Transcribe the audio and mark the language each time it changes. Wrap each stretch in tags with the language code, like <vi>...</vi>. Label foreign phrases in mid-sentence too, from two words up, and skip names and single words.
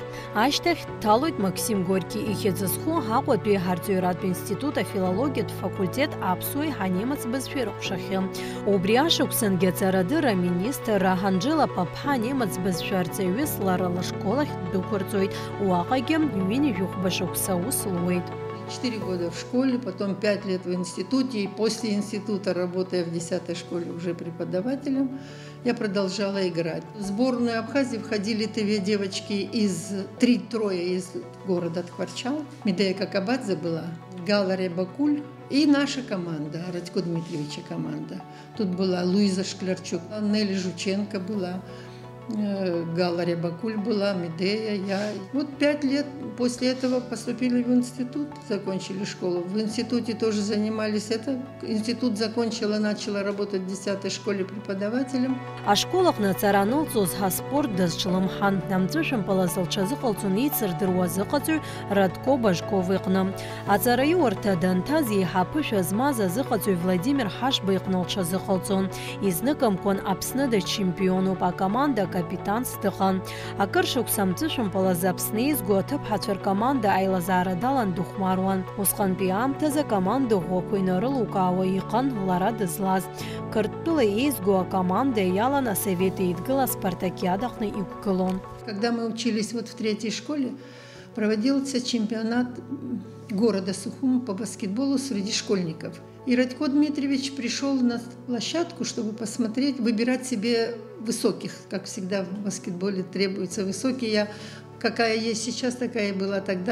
<ab>Ашьҭахь дҭалоит Максим Горький ихьыӡызху Ҳаҟәатәи ҳарҵаҩратә институт афилологиатә факультет аԥсуеи ҳанемыц бызшәеи рҟәшахьы. Убри ашықәсангьы аҵарадырра аминистр Анџела Папԥҳа анемыц бызшәа арҵаҩыс лара лышкол ахь ддәықәырҵоит. Уаҟагьы ҩыни жәохәба шықәса аус луеит.</ab> <ru>4 года в школе, потом 5 лет в институте, и после института, работая в 10-й школе уже преподавателем, я продолжала играть. В сборную Абхазии входили 3 девочки трое из города Ткварчал. Медея Какабадзе была, Гала Рябакуль и наша команда, Радько Дмитриевича команда. Тут была Луиза Шклярчук, Нелли Жученко была, Гала Рябакуль была, Медея, я. Вот 5 лет после этого поступили в институт, закончили школу. В институте тоже занимались. Институт закончила, начала работать в 10-й школе преподавателем.</ru> <ab>А школахны ацаранылҵоз ҳаспорт дазҿлымҳан. Амҵәышәымпылаз лҽазыҟалҵон еицырдыруаз ыҟаҵаҩ Радко Бажков иҟны. Аҵараиурҭа данҭаз еиҳа аԥышәа змаз азыҟаҵаҩ Владимир Ҳашба иҟны лҽазыҟалҵон. Изныкымкәан Аԥсны дачемпионуп, акоманда капитанс дыҟан. Акыр шықәса амҵәышәымпылаз Аԥсны изго аҭыԥҳацәа ркоманда аилазаара далан дыхәмаруан. Усҟантәи аамҭазы акоманда ӷәӷәақәа инарылукаауа иҟан лара дызлаз. Қырҭтәыла еизго акоманда иалан асовет еидгыла спартакиадаҟны иқәгылон.</ab> <ru>Когда мы учились в 3-й школе, проводился чемпионат города Сухума по баскетболу среди школьников. И Радько Дмитриевич пришел на площадку, чтобы посмотреть, выбирать себе высоких. Как всегда в баскетболе требуется высокие. Я, какая есть сейчас, такая и была тогда.</ru>